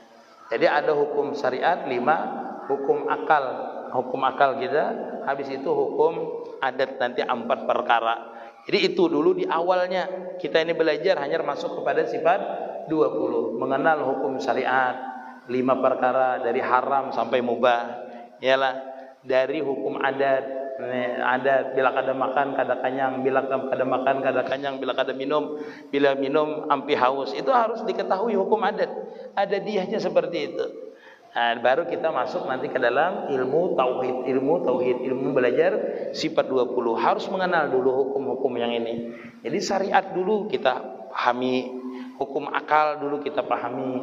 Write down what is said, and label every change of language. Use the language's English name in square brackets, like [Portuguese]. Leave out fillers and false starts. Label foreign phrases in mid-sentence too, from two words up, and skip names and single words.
[Indonesian] Jadi ada hukum syariat 5, hukum akal kita, habis itu hukum adat nanti 4 perkara. Jadi itu dulu di awalnya kita ini belajar hanya masuk kepada sifat 20, mengenal hukum syariat 5 perkara dari haram sampai mubah, ialah dari hukum adat bila kada makan kada kenyang, bila kada makan kada kenyang, bila kada minum, bila minum ampi haus. Itu harus diketahui hukum adat. Ada diahnya seperti itu. Nah, baru kita masuk nanti ke dalam ilmu tauhid, ilmu belajar sifat 20. Harus mengenal dulu hukum-hukum yang ini. Jadi syariat dulu kita pahami, hukum akal dulu kita pahami.